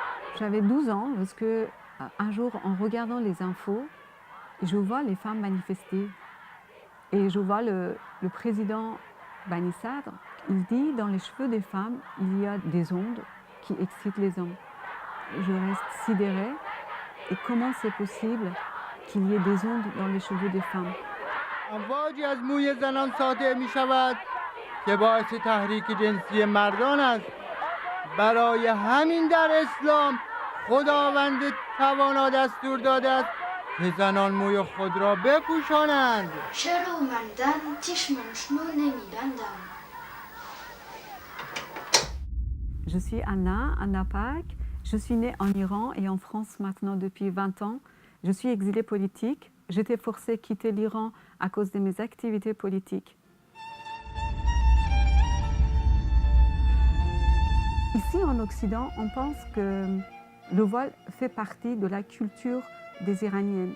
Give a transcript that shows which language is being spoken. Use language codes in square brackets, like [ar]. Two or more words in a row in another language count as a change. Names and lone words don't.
[fr] J'avais 12 ans lorsque, un jour, en regardant les infos, je vois les femmes manifester et je vois le président Bani Sadr, il dit: «Dans les cheveux des femmes, il y a des ondes qui excitent les hommes». Je reste sidérée et comment c'est possible qu'il y ait des ondes dans les cheveux des femmes? [fa] امواجی از موی زنان ساطع می شود که باعث تحریک جنسی مردان است. برای همین در اسلام خداوند توانا دستور داده است که زنان موی خود را بپوشانند. چرا مردن چشمش رو نمیبندن؟ [fr] Je suis Anna Pak. Je suis née en Iran et en France maintenant depuis 20 ans. Je suis exilée politique. J'étais forcée de quitter l'Iran à cause de mes activités politiques. Ici en Occident, on pense que le voile fait partie de la culture des Iraniennes.